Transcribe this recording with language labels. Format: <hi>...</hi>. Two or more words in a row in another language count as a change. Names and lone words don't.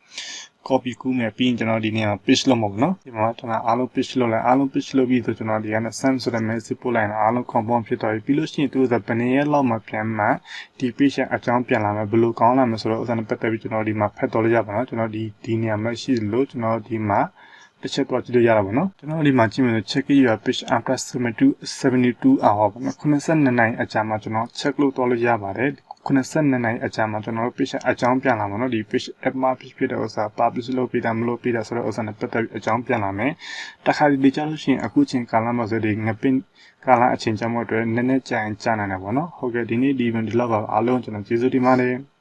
<my>copy ကူးမယ်ပြီးရင်ကျွန်တော်ဒီနေရာမှာ paste လုပ်မှာပေါ့နော်ဒီမှာကျွန်တော်အားလုံး paste လုပ်လိုက်အားလုံး paste လုပ်ပြီးဆိုကျွန်တော်ဒီကနေ send ဆိုတဲ့ message ပို့လိုက်အားလုံး confirm ဖြစ်သွားပြီပြီးလို့ရှိရင်သူကဘယ်နည်းလောက်မှပြန်မှဒီ page အကြောင်းပြန်လာမယ်ဘယ်လိုကောင်းလာမလဲဆိုတော့ဥစ္စာနဲ့ပတ်သက်ပြီးကျွန်တော်ဒီမှာဖတ်တော်လို့ရပါတော့ကျွန်တော်ဒီနေရာမှာရှိလို့ကျွန်တော်ဒီမှာတစ်ချက်တော့ကြည့်လို့ရတာပေါ့နော်ကျွန်တော်ဒီမှာကြည့်မယ်ဆို</my> <en>check your page after</en> <my>72 hour ပေါ့နော်92နိုင်အကြာမှာကျွန်တော် check လုပ်တော့လို့ရပါတယ်92နိုင်အကြာမှာကျွန်တော် page အကြောင်းပြန်လာမှာနော်ဒီ</my> <en>page app</en> <my>မှာ page ဖြစ်တဲ့ဥစ္စာ publish လုပ်ပေးတာမလုပ်ပေးတာဆိုတော့ဥစ္စာနဲ့ပတ်သက်ပြီးအကြောင်းပြန်လာမယ်တခါဒီကြလို့ရှိရင်အခုချိန်ကာလမှာဆိုဒီငပင်းကာလအချိန်ကြာမှုအတွက်နည်းနည်းကြာရင်ကြာနိုင်တယ်ပေါ့နော်ဟုတ်ကဲ့ဒီနေ့ဒီ event ဒီလောက်ပါအားလုံးကျွန်တော်ကျေးဇူးတင်ပါတယ်</my>